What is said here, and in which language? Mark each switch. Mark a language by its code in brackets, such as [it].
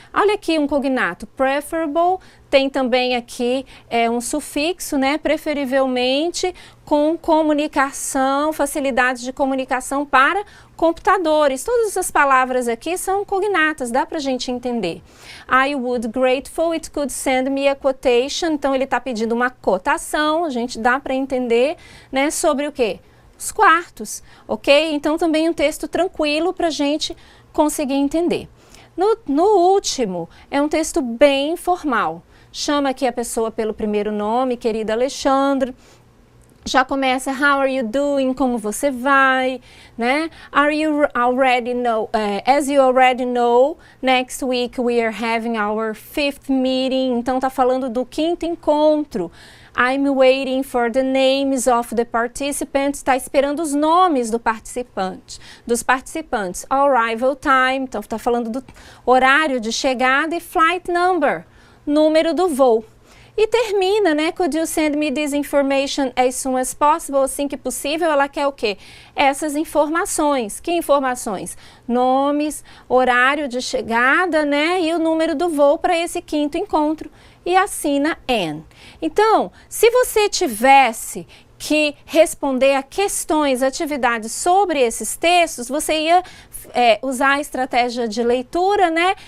[pt] Olha aqui um cognato, preferable, tem também aqui um sufixo, né, preferivelmente com comunicação, facilidades de comunicação para computadores. Todas essas palavras aqui são cognatas, dá pra gente entender. [en] I would grateful it could send me a quotation. [pt] Então ele está pedindo uma cotação, a gente dá para entender, né, sobre o quê? Os quartos, ok? Então também um texto tranquilo para a gente conseguir entender. No último, é um texto bem formal. Chama aqui a pessoa pelo primeiro nome, querida Alexandre. Já começa, [en] how are you doing, [pt] como você vai, né? [en] Are you already know, as you already know, next week we are having our 5th meeting. [pt] Então tá falando do 5º encontro. [en] I'm waiting for the names of the participants. [pt] Está esperando os nomes dos participantes. [en] Arrival time, [pt] então está falando do horário de chegada, e [en] flight number, [pt] número do voo. e termina, né? [en] Could you send me this information as soon as possible? [pt] Assim que possível. Ela quer o quê? Essas informações. Que informações? Nomes, horário de chegada, né? E o número do voo para esse quinto encontro. E assina Anne. Então, se você tivesse que responder a questões, atividades sobre esses textos, você ia usar a estratégia de leitura, né?